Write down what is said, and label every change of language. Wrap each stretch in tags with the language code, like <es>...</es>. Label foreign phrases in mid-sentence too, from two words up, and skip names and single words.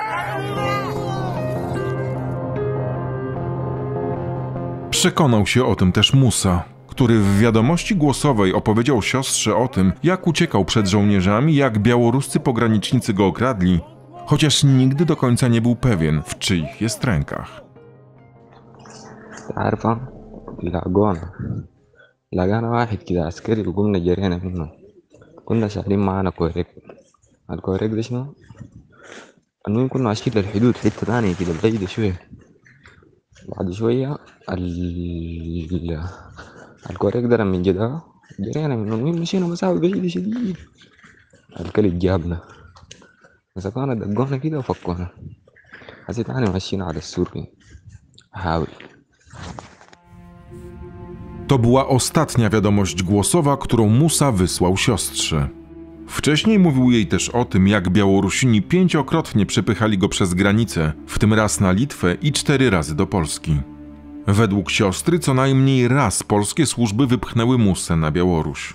<pl>Przekonał się o tym też Musa, który w wiadomości głosowej opowiedział siostrze o tym, jak uciekał przed żołnierzami, jak białoruscy pogranicznicy go okradli, chociaż nigdy do końca nie był pewien, w czyich jest rękach.</pl> <ar>عارفة لقانا واحد كده عسكري وقمنا جرينا منه كنا شايلين معانا كوريك الكوريك ده شنو؟ المهم كنا ماشيين للحدود حتة تانية كده بعيدة شوية بعد شوية الكوريك ده من جدا جرينا منه المهم مشينا مسافة بعيدة شديد الكلب جابنا مسكونا دقونا كده وفكونا حسيت أنا ماشيين على السور أحاول.</ar> <pl>To była ostatnia wiadomość głosowa, którą Musa wysłał siostrze. Wcześniej mówił jej też o tym, jak Białorusini 5-krotnie przepychali go przez granicę, w tym raz na Litwę i 4 razy do Polski. Według siostry co najmniej raz polskie służby wypchnęły Musę na Białoruś.</pl>